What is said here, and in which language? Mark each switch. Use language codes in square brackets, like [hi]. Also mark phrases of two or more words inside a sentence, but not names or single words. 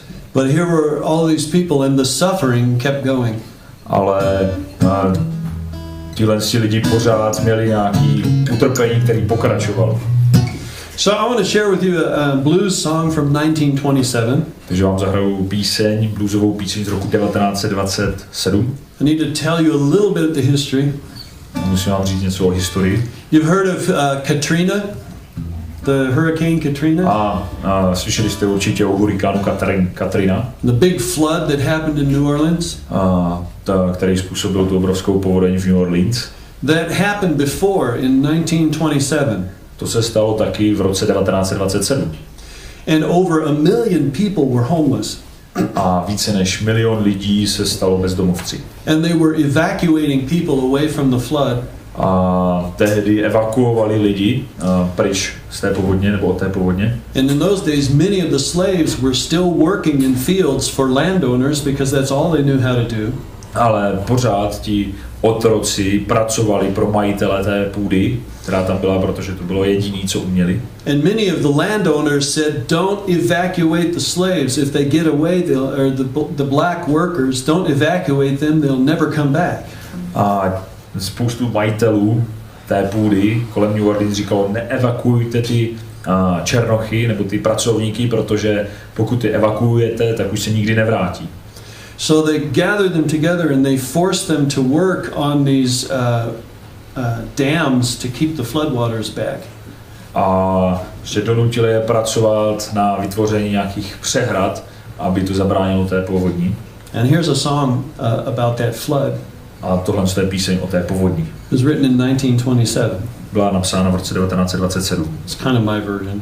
[en] But here were all these people and the suffering kept going. [cs] Ale tyhle lidi pořád měli nějaký utrpení, který pokračoval. [en] So I want to share with you a blues song from 1927. [cs] Takže vám zahraju píseň, bluesovou píseň z roku 1927. [en] I need to tell you a little bit of the history. [cs] Musím vám říct něco o historii. [en] You've heard of Katrina, the Hurricane Katrina? [cs] A slyšeli jste určitě o hurikánu Katrina. [en] The big flood that happened in New Orleans? [cs] Který způsobil tu obrovskou povodeň v New Orleans. [en] That happened before in 1927. [cs] To se stalo taky v roce 1927. [en] And over 1 million people were homeless. [cs] A více než 1 milion lidí se stalo bezdomovci. [en] And they were evacuating people away from the flood. [cs] A tehdy evakuovali lidi pryč z té povodně nebo od té povodně. [en] And in those days many of the slaves were still working in fields for landowners because that's all they knew how to do. [cs] Ale pořád ti otroci pracovali pro majitele té půdy, která tam byla, protože to bylo jediné, co uměli. [en] And many of the landowners said, don't evacuate the slaves. If they get away, or the black workers, don't evacuate them, they'll never come back. [cs] A spoustu majitelů té půdy kolem New Orleans říkalo, neevakuujte ty černochy nebo ty pracovníky, protože pokud je evakuujete, tak už se nikdy nevrátí. [en] So they gathered them together and they forced them to work on these dams to keep the floodwaters back. [cs] A že donutili je pracovat na vytvoření nějakých přehrad, aby to zabránilo té povodní. [en] And here's a song about that flood. [cs] A tohle je píseň o té povodní. [en] It was written in 1927. [cs] Byla napsána v roce 1927. [en] It's kind of my version.